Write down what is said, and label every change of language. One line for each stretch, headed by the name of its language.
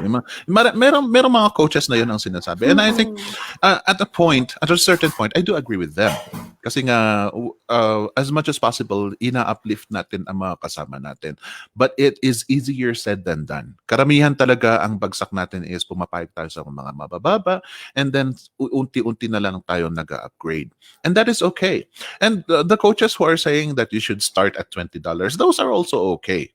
Filipino: Merong mga coaches na yun ang sinasabi.
English: And I think at a certain point, I do agree with them.
Filipino: Kasi nga, as much as possible, ina-uplift natin ang mga kasama natin.
English: But it is easier said than done.
Filipino: Karamihan talaga ang bagsak natin is pumapayag tayo sa mga mabababa and then unti-unti na lang tayo nag-upgrade.
English: And that is okay. And the coaches who are saying that you should start at $20, those are also okay.